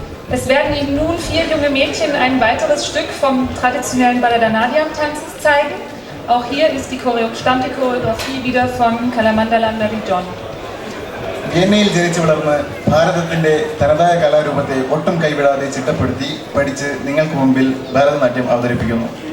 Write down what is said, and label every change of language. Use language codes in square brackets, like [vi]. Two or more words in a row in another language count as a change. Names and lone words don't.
[de] Es werden Ihnen nun 4 junge Mädchen ein weiteres Stück vom traditionellen Bharatanatyam-Tanz zeigen. Auch hier ist die stammt die Choreografie wieder von Kalamandalam John. [ml] വിയന്നയിൽ ജനിച്ചു വളർന്ന് ഭാരതത്തിൻ്റെ തനതായ കലാരൂപത്തെ ഒട്ടും കൈവിടാതെ ചിട്ടപ്പെടുത്തി പഠിച്ച് നിങ്ങൾക്ക് മുമ്പിൽ ഭരതനാട്യം അവതരിപ്പിക്കുന്നു.